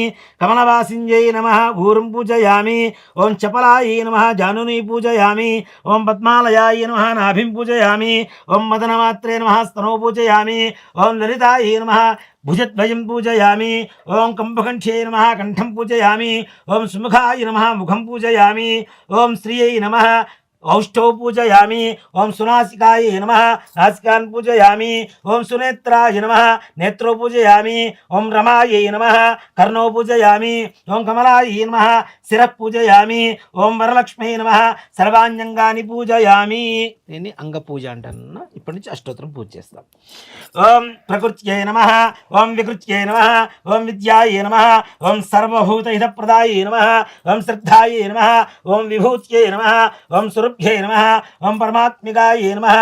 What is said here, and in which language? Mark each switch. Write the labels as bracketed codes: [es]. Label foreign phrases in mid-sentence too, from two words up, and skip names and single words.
[sa] కమలవాసింజై నమః ఊరుం పూజయామి. ఓం చపలాయై నమః జానుని పూజయామి. ఓం పద్మాలయాయ నమః నాభిం పూజయామి. ఓం మదనమాత్రే నమః స్తనో పూజయామి. ఓం లలితాయై నమః భుజద్వయం పూజయామి. ఓం కంభకంఠ్యై నమః కంఠం పూజయామి. ఓం సుముఖాయ నమః ముఖం పూజయామి. ఓం శ్రియై నమః औष्ठौ पूजयामि. ओं सुनासिकाय नमः नासिकान् पूजयामि. ओं सुनेत्राय नमः नेत्रो पूजयामि. ओं रमायै नमः कर्णौ पूजयामि. ओं कमलायै नमः शिरः पूजयामि. ओं वरलक्ष्मी नमः सर्वाण्यंगानि पूजयामि. [te] దీన్ని అంగ పూజ అంటాను. ఇప్పటి నుంచి అష్టోత్తరం పూజ చేస్తాం. [sa] ఓం ప్రకృత్యై నమః. ఓం వికృత్యై నమః. ఓం విద్యాయై నమః. ఓం సర్వభూతహితప్రదాయై నమః. ఓం శ్రద్ధాయై నమః. ఓం విభూత్యై నమః. ఓం సురభ్యై నమః. ఓం పరమాత్మికాయై నమః.